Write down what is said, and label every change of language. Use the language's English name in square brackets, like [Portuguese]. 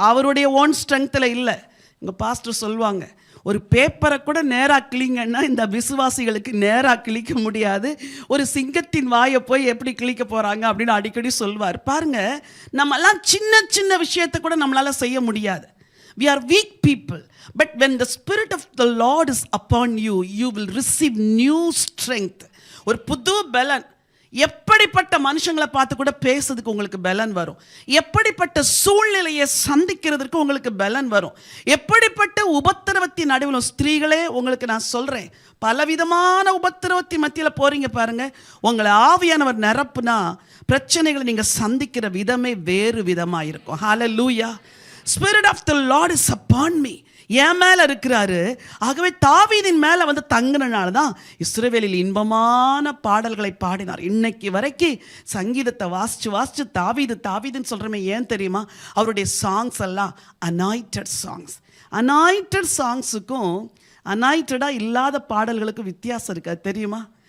[Tamil] அவருடைய ஓன் ஸ்ட்ரெங்த்தில் இல்லை. இங்கே பாஸ்டர் சொல்லுவாங்க, ஒரு பேப்பரை கூட நேராக கிளிங்கன்னா இந்த விசுவாசிகளுக்கு நேராக கிழிக்க முடியாது, ஒரு சிங்கத்தின் வாயை போய் எப்படி கிழிக்க போகிறாங்க அப்படின்னு அடிக்கடி சொல்வார். பாருங்க, நம்மெல்லாம் சின்ன சின்ன விஷயத்தை கூட நம்மளால் செய்ய முடியாது. [English] We are weak people, but when the Spirit of the Lord is upon you, you will receive new strength. [Tamil] ஒரு புது பலன். எப்படிப்பட்ட மனுஷங்களை பார்த்து கூட பேசுறதுக்கு உங்களுக்கு பலன் வரும். எப்படிப்பட்ட சூழ்நிலையை சந்திக்கிறதுக்கு உங்களுக்கு பலன் வரும். எப்படிப்பட்ட உபத்திரவத்தின் நடுவில் ஸ்திரீகளே உங்களுக்கு நான் சொல்றேன், பலவிதமான உபத்திரவத்தின் மத்தியில் போறீங்க பாருங்க. உங்களை ஆவியானவர் நிரப்புனா பிரச்சனைகளை நீங்க சந்திக்கிற விதமே வேறு விதமா இருக்கும். ஹல்லேலூயா. [English] Spirit of the Lord is upon me. [Tamil] என் மேல இருக்கிறாரு. ஆகவே தாவீதின் மேல வந்து தங்கினால தான் இஸ்ரவேலில் இன்பமான பாடல்களை பாடினார். இன்னைக்கு வரைக்கும் சங்கீதத்தை வாசிச்சு தாவீதுன்னு சொல்றமே, ஏன் தெரியுமா? அவருடைய சாங்ஸ் எல்லாம் அனாயிட்டட் சாங்ஸ். அனாயிட்டட் சாங்ஸுக்கும் அனாயிட்டடா இல்லாத பாடல்களுக்கும் வித்தியாசம் இருக்கு, அது தெரியுமா?